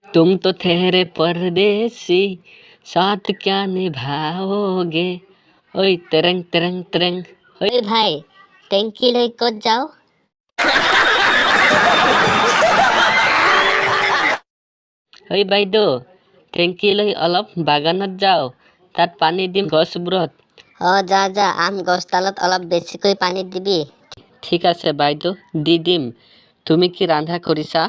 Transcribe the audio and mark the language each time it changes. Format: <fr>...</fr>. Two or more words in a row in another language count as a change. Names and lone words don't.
<hi>तुम तो ठहरे परदेसी साथ क्या निभाओगे ओए तरंग तरंग तरंग</hi> <as>অ' ভাই টেংকি লৈ ক'ত যাও ओए বাইদেউ টেংকি লৈ অলপ বাগানত যাও তাত পানী দিম গছবোৰত যা যা আম গছডালত অলপ বেছিকৈ পানী দিবি ঠিক আছে বাইদেউ দি দিম তুমি কি ৰান্ধা কৰিছা</as>